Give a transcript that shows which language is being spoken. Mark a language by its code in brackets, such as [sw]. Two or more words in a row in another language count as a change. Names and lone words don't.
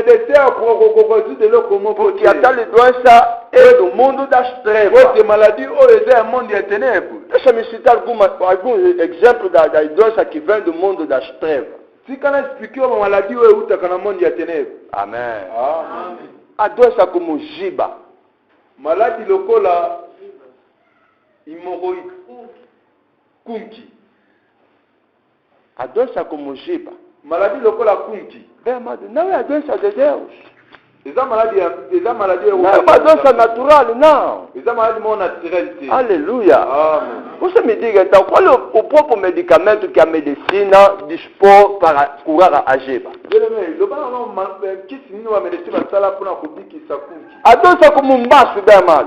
[pt] Porque a tal doença é do mundo das trevas. Deixa-me citar alguns exemplos da doença que vem do mundo das trevas. Amém. A doença como giba. [ln] Maladie lokola hemorroïde. Kunki. [pt] A doença como giba. [ln] Maladie lokola kunki. [pt] Bem, amado, não é a doença de Deus. Não é uma doença natural, não. Aleluia. Amen. Você me diga então, qual é o próprio medicamento que a medicina dispõe para curar a giba? A doença como um baço, bem amado.